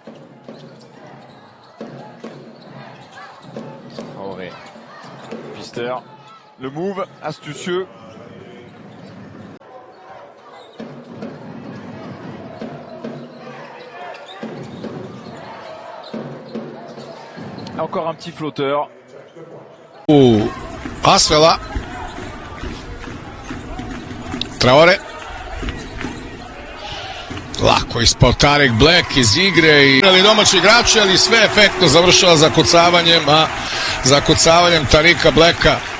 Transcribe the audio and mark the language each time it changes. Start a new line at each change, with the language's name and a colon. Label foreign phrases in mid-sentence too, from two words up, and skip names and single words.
French: Traoré. Pfister. Le move astucieux. Encore un petit flotteur. Asvela. Traore.
Serbian: Lako ispod Tarek Black iz igre i domaći igrači, ali sve efektno završava zakucavanjem Tarika Blacka.